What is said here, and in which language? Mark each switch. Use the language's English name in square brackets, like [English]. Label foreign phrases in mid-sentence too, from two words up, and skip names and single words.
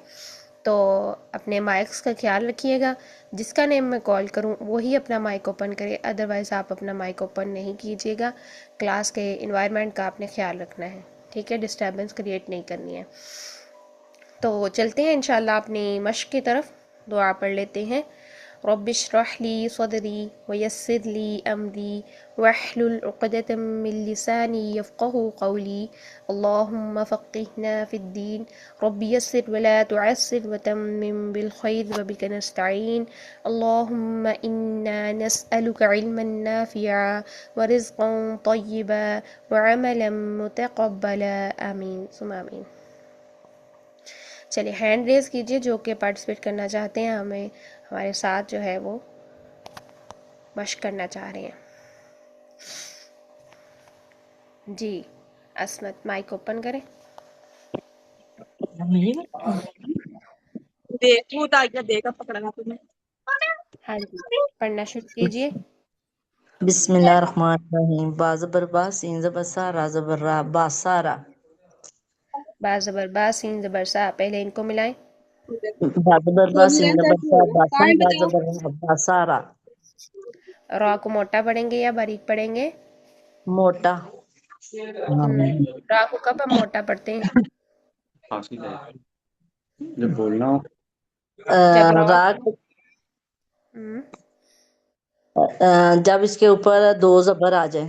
[Urdu] تو اپنے مائکس کا خیال رکھیے گا، جس کا نیم میں کال کروں وہی اپنا [English] mic open [Urdu] کرے، ادروائز آپ اپنا [English] mic open [Urdu] نہیں کیجیے گا۔ کلاس کے انوائرمنٹ کا آپ نے خیال رکھنا ہے، ٹھیک ہے؟ [English] disturbance create [Urdu] نہیں کرنی ہے۔ تو چلتے ہیں انشاءاللہ اپنی مشق کی طرف، دعا پڑھ لیتے ہیں۔ [Arabic] رب اشرح لی صدری ویسر لی امری واحلل عقدۃ من لسانی یفقهوا قولی اللہم فقہنا فی الدین رب یسر ولا تعسر وتمم بالخیر وبک نستعین اللہم انا نسألک علما نافعا ورزقا طیبا وعملا متقبلا آمین ثم آمین۔ [Urdu] چلیے [English] hand raise [Urdu] کیجئے جو کہ پارٹیسپیٹ کرنا چاہتے ہیں، ہمارے ساتھ جو ہے وہ مشق کرنا چاہ رہے ہیں۔ جی عصمت [English] mic open [Urdu] کریں۔ دیکھو تاکہ دیکھا پکڑا تمہیں۔ ہاں جی پڑھنا شروع کیجئے۔ [Arabic] بسم اللہ الرحمن الرحیم۔ [Urdu] با زبر با، سین زبر سا، را زبر را، باسارا۔ با زبر با سین زبر سا، پہلے ان کو ملائیں۔ با زبر با، سین زبر سا، باسا، ٹائم را بتاؤ۔ زبر را، باسارا۔ را کو موٹا پڑھیں گے یا باریک پڑھیں گے؟ موٹا۔ را کو کب ہم موٹا پڑھتے ہیں؟ جب بولنا ہو جب را را جب اس کے اوپر دو زبر آ جائیں۔